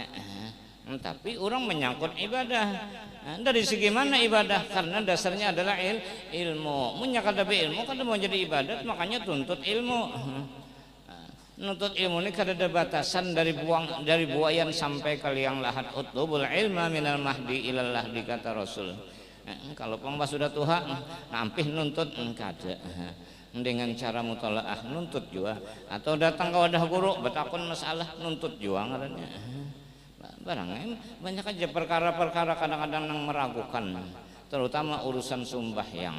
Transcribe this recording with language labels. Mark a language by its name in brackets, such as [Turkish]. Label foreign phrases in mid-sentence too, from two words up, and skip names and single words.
[Banjar] Tapi orang menyangkut ibadah. Dari segi mana ibadah? Karena dasarnya adalah ilmu. Munya kada ilmu kada mau jadi ibadat, makanya tuntut ilmu. Nuntut ilmu ini kada ada batasan dari buayan sampai ke liang lahat. [Arabic] اطلبوا العلم من المهد إلى اللحد [Banjar] kata Rasul. Kalau pembah sudah tua nampih nuntut kada. Dengan cara mutalaah nuntut juga, atau datang ke wadah guru betakun masalah nuntut juga ngarannya. Barangnya banyak aja perkara-perkara kadang-kadang yang meragukan, terutama urusan sumbahyang.